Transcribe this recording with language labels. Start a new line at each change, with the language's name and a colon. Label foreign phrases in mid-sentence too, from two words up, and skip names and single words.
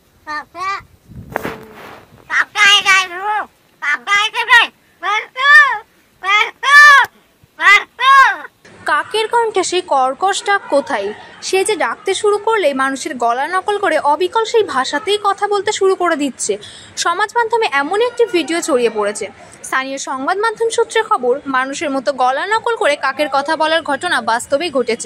Malay: Kakak. Kakak ini dulu. Kakak ini dulu. Bantu. Bantu. Bantu.
Bangla: কাকের কণ্ঠে সেই কর্কশ ডাক কোথায়? সে যে ডাকতে শুরু করলে মানুষের গলা নকল করে অবিকল সেই ভাষাতেই কথা বলতে শুরু করে দিচ্ছে। সমাজ মাধ্যমে এমন একটি ভিডিও ছড়িয়ে পড়েছে। স্থানীয় সংবাদ মাধ্যম সূত্রে খবর, মানুষের মতো গলা নকল করে কাকের কথা বলার ঘটনা বাস্তবেই ঘটেছে।